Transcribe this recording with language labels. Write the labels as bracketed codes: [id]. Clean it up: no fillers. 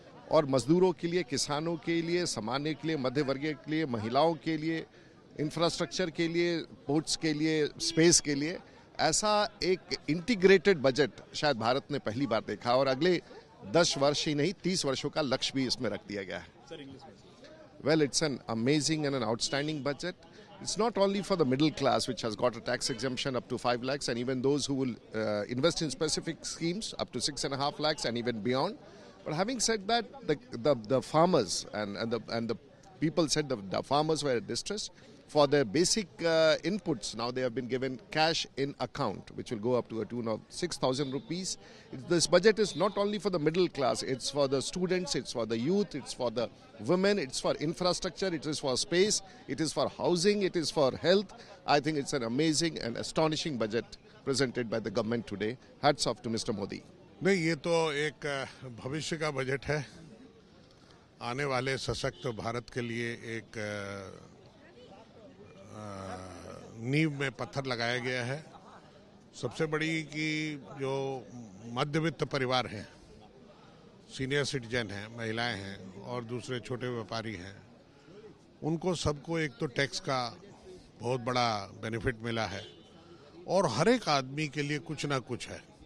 [hi] और मजदूरों के लिए, किसानों के लिए, सामान्य के लिए, मध्य वर्गीय के लिए, महिलाओं के लिए, इंफ्रास्ट्रक्चर के लिए, पोर्ट्स के लिए, स्पेस के लिए, ऐसा एक इंटीग्रेटेड बजट शायद भारत ने पहली बार देखा। और अगले 10 वर्ष ही नहीं 30 वर्षों का लक्ष्य भी इसमें रख दिया गया है। [en] Well, it's an amazing and an outstanding budget. It's not only for the middle class, which has got a tax exemption up to 5 lakhs, and even those who will invest in specific schemes up to 6.5 lakhs and even beyond. But having said that, the farmers and the people said the farmers were distressed for their basic inputs. Now they have been given cash in account, which will go up to a tune of 6,000 rupees. This budget is not only for the middle class, it's for the students, it's for the youth, it's for the women, it's for infrastructure, it is for space, it is for housing, it is for health. I think it's an amazing and astonishing budget presented by the government today. Hats off to Mr. Modi. [hi] नहीं, ये तो एक भविष्य का budget है। आने वाले सशक्त भारत के लिए एक नींव में पत्थर लगाया गया है। सबसे बड़ी कि जो मध्यवित्त परिवार हैं, सीनियर सिटीजन हैं, महिलाएं हैं और दूसरे छोटे व्यापारी हैं, उनको सबको एक तो टैक्स का बहुत बड़ा बेनिफिट मिला है और हर एक आदमी के लिए कुछ ना कुछ है।